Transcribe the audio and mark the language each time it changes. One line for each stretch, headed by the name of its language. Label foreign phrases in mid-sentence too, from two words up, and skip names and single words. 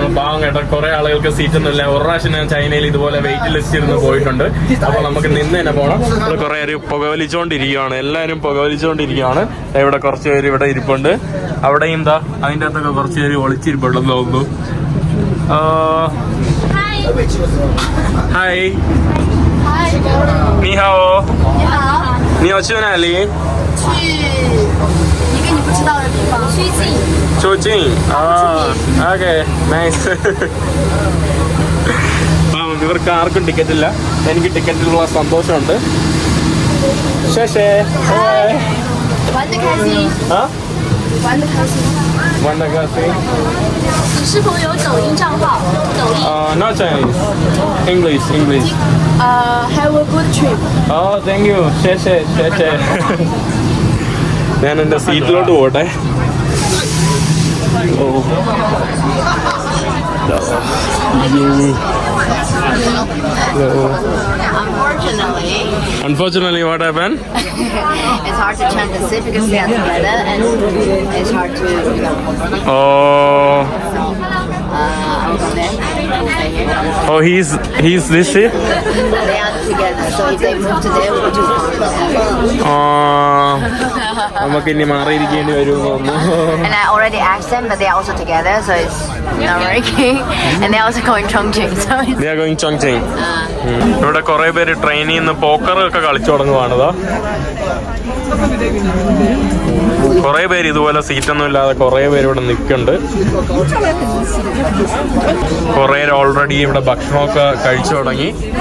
Malayalam: പാവം കേട്ടോ, കുറെ ആളുകൾക്ക് സീറ്റൊന്നുമില്ല. ഒരു പ്രാവശ്യം ഞാൻ ചൈനയിൽ ഇതുപോലെ വെയിറ്റ് ലിസ്റ്റ് ഇരുന്ന് പോയിട്ടുണ്ട്. അപ്പോൾ നമുക്ക് നിന്ന് തന്നെ പോകണം. ഇവിടെ കുറെ പേര് പുകവലിച്ചുകൊണ്ടിരിക്കുകയാണ്, എല്ലാവരും പുകവലിച്ചുകൊണ്ടിരിക്കുകയാണ്. ഇവിടെ കുറച്ച് പേര് ഇവിടെ ഇരിപ്പുണ്ട്. അവിടെയും എന്താ അതിൻ്റെ അകത്തൊക്കെ കുറച്ച് പേര് ഒളിച്ചിരിപ്പുണ്ടെന്ന് തോന്നുന്നു. ഹായ്.
Chinese: 你好。你好。你要去哪里？去一个你不知道的地方。
English: 出境。 okay nice.
Malayalam: ഇവർക്ക് ആർക്കും ടിക്കറ്റ് ഇല്ല, എനിക്ക് ടിക്കറ്റിലുള്ള സന്തോഷമുണ്ട്. ശേഷേ
Chinese: 玩得开心。玩得开心。玩得开心。你是否有抖音账号？抖音。
English: Not Chinese. English. Have a good trip. Oh, thank you.
Chinese: 谢谢.
Malayalam: ഞാൻ എൻ്റെ സീറ്റിലോട്ട് പോട്ടെ.
English: Unfortunately, what happened? It's hard to turn the seat because they are together and it's hard to, Oh. I'll go there. stay here. Oh, he's this ship? They are together, so if they move to there, we'll just
Malayalam: നമുക്ക് ഇനി മാറിയിരിക്കേണ്ടി വരും തോന്നുന്നു.
English: And I already asked them, but they are also together, so it's not working. And they're also going Chongqing, so it's... They are going Chongqing.
Malayalam: ഇവിടെ കുറെ പേര് ട്രെയിനിൽ നിന്ന് പോക്കർ ഒക്കെ കളിച്ചു തുടങ്ങുവാണതോ. കുറെ പേര് ഇതുപോലെ സീറ്റൊന്നും ഇല്ലാതെ കുറെ പേര് ഇവിടെ നിൽക്കുന്നുണ്ട്. കുറെ പേര് ഓൾറെഡി ഇവിടെ ഭക്ഷണമൊക്കെ കഴിച്ചു തുടങ്ങി.